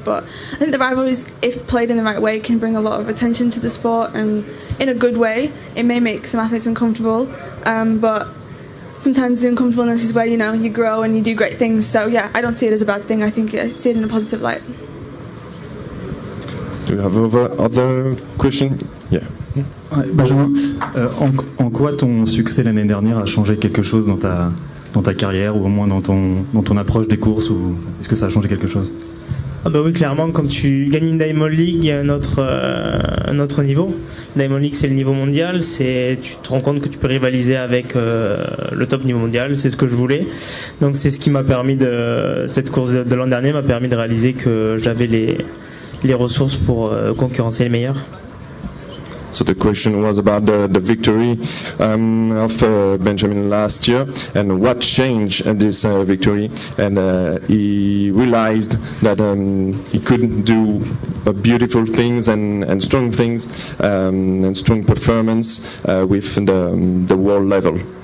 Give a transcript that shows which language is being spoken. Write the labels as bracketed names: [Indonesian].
[English] But I think the rivalries, if played in the right way, can bring a lot of attention to the sport, and in a good way. It may make some athletes uncomfortable, but sometimes the uncomfortableness is where you grow and you do great things. So yeah, I don't see it as a bad thing. I think I see it in a positive light. Do you have other question? Yeah. [French] Benjamin, en quoi ton succès l'année dernière a changé quelque chose dans ta carrière, ou au moins dans ton approche des courses, ou est-ce que ça a changé quelque chose? Ah bah oui, clairement, quand tu gagnes une Diamond League, il y a un autre niveau. Diamond League, c'est le niveau mondial, tu te rends compte que tu peux rivaliser avec le top niveau mondial, c'est ce que je voulais. Donc c'est ce qui m'a permis cette course de l'an dernier m'a permis de réaliser que j'avais les ressources pour concurrencer les meilleurs. [English] So the question was about the victory of Benjamin last year and what changed this victory. And he realized that he could do beautiful things and strong things and strong performance with the world level.